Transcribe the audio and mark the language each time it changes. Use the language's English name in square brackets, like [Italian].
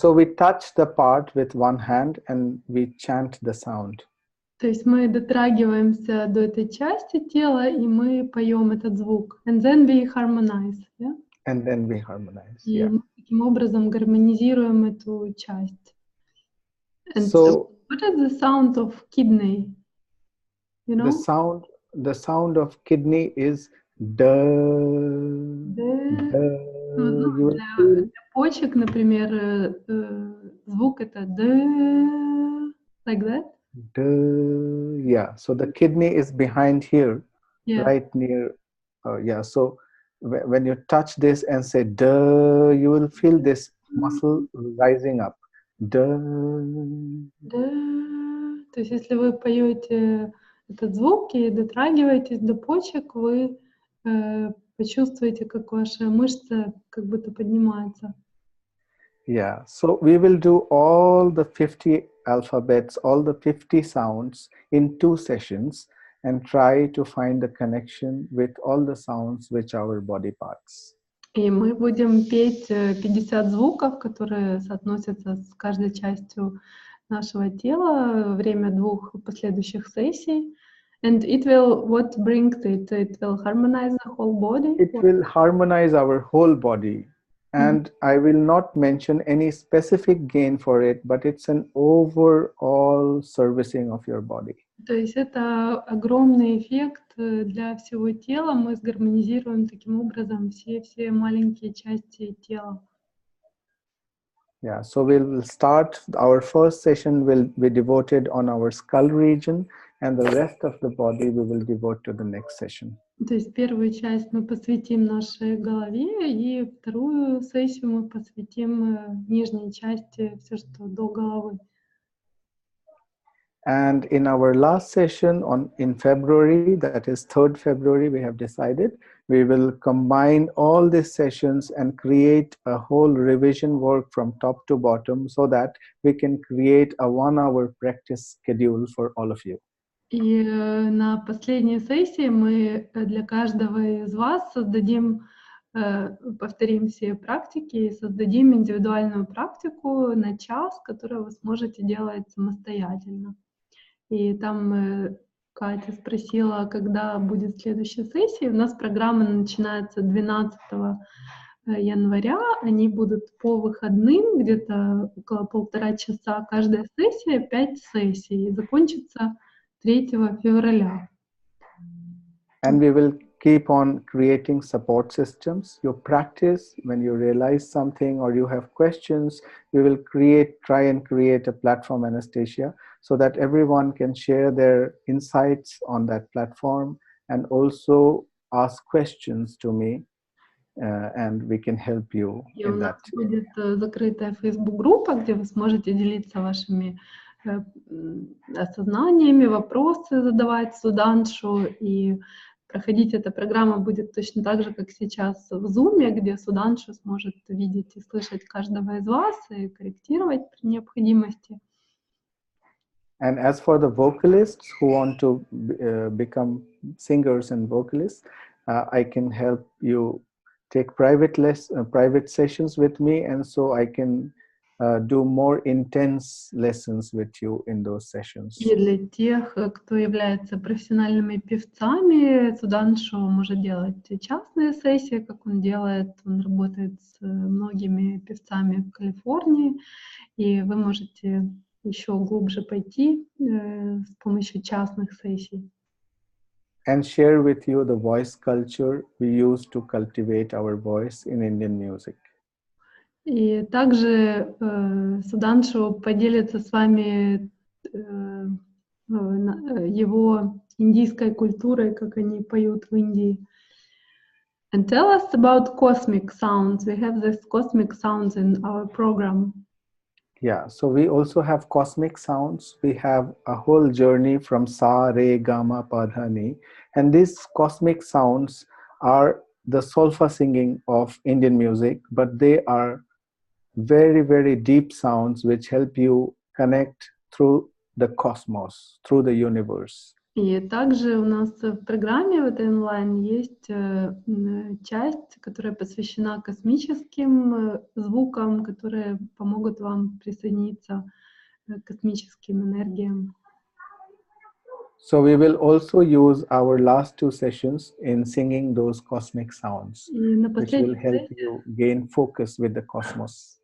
[English] So we touch the part with one hand and we chant the sound. [Russian] То есть мы дотрагиваемся до этой части тела и мы поем этот звук. [English] And then we harmonize. Yeah? And then we harmonize. [Russian] И [English] Yeah. [Russian] мы таким образом гармонизируем эту часть. [English] And so what is the sound of kidney? You know? The sound of kidney is da. [Russian] Для почек, например, звук это да, [English] like that. Yeah, so the kidney is behind here, Yeah. right near. Yeah, so when you touch this and say "duh," you will feel this muscle rising up. Da. [Russian] Да. То есть, если вы поете этот звук и дотрагиваетесь до почек, вы почувствуете, как ваша мышца как будто поднимается. [English] Yeah, so we will do all the 50 alphabets, all the 50 sounds in 2 sessions and try to find the connection with all the sounds which our body parts. [Russian] И мы будем петь 50 звуков, которые соотносятся с каждой частью нашего тела во время 2 последующих сессий. [English] And it will, what brings it? It will harmonize the whole body. It will harmonize our whole body. And I will not mention any specific gain for it, but it's an overall servicing of your body. [Russian] То есть это огромный эффект для всего тела. Мы сгармонизируем таким образом все маленькие части тела. [English] Yeah, so we'll start, our first session will be devoted on our skull region, and the rest of the body we will devote to the next session. [Russian] То есть первую часть мы посвятим нашей голове, и вторую сессию мы посвятим нижней части, все, что до головы. [English] And in our last session in February, that is 3rd February, we have decided we will combine all these sessions and create a whole revision work from top to bottom so that we can create a 1-hour practice schedule for all of you. [Russian] И на последней сессии мы для каждого из вас повторим все практики и создадим индивидуальную практику на час, которую вы сможете делать самостоятельно. И там Катя спросила, когда будет следующая сессия. У нас программа начинается 12 января. Они будут по выходным, где-то около 1,5 часа каждая сессия, 5 сессий. И закончится 3 февраля. [English] And we will keep on creating support systems. You practice, when you realize something or you have questions, we will try and create a platform, Anastasia, so that everyone can share their insights on that platform and also ask questions to me, and we can help you in that. [Russian] И у нас будет закрытая Facebook-группа, где вы сможете делиться вашими осознаниями, вопросы задавать Судханшу, и проходить эта программа будет точно так же, как сейчас в Zoom, где Судханшу сможет видеть и слышать каждого из вас и корректировать при необходимости. [English] And as for the vocalists who want to become singers and vocalists, I can help you take private sessions with me, and so I can do more intense lessons with you in those sessions. [Russian] И для тех, кто является профессиональными певцами, Судханшу может делать частные сессии, как он делает. Он работает с многими певцами в Калифорнии, и вы можете еще глубже пойти с помощью частных сессий. [English] And share with you the voice culture we use to cultivate our voice in Indian music. [Russian] И также Судханшу поделится с вами его индийской культурой, как они поют в Индии. [English] And tell us about cosmic sounds. We have this cosmic sounds in our program. Yeah, so we also have cosmic sounds. We have a whole journey from Sa, Re, Gama, Pa, Dha, Ni. And these cosmic sounds are the solfa singing of Indian music, but they are very, very deep sounds which help you connect through the cosmos, through the universe. [Russian] И также у нас в программе в этой онлайн есть часть, которая посвящена космическим звукам, которые помогут вам присоединиться к космическим энергиям. [English] So we will also use our last 2 sessions in singing those cosmic sounds, which will help you gain focus with the cosmos.